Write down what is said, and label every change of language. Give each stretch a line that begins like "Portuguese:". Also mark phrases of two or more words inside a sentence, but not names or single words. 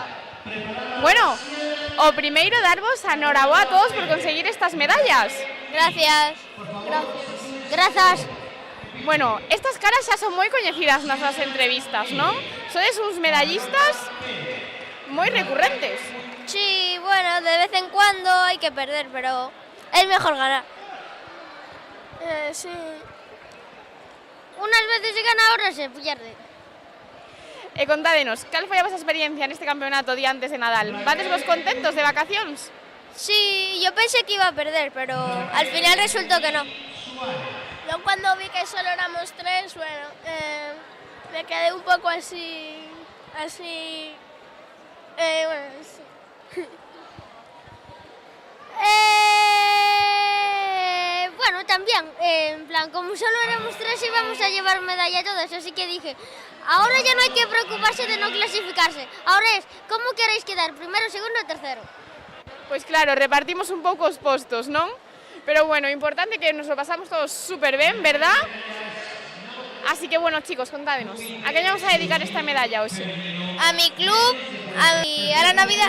Galician: Bueno, o primeiro darvos a enhoraboa a todos por conseguir estas medallas.
Spanish: Gracias. Grazas.
Galician: Bueno, estas caras xa son moi coñecidas nas nosas entrevistas, non? Sodes uns medallistas moi recurrentes.
Spanish: Sí, bueno, de vez en cuando hay que perder, pero es mejor ganar. Sí. Unas veces se gana, otras se pierde.
Galician: E contádenos, cal foi a vosa experiencia neste campeonato día antes de Nadal? Vades vos contentos de vacacións?
Spanish: Sí, yo pensé que iba a perder, pero al final resultó que no. Yo cuando vi que solo éramos 3, bueno, me quedé un poco así, bueno, sí. Bueno, también, en plan, como solo éramos 3 íbamos a llevar medalla todos, así que dije, ahora ya no hay que preocuparse de no clasificarse, ahora es, ¿cómo queréis quedar? ¿Primero, segundo o tercero?
Galician: Pois claro, repartimos un pouco os postos, non?
Spanish: Pero bueno, importante que nos lo pasamos todos súper ben, ¿verdad?
Galician: Así que bueno, chicos, contádenos, ¿a qué vamos a dedicar esta medalla hoxe?
Spanish: A mi club, a la Navidad.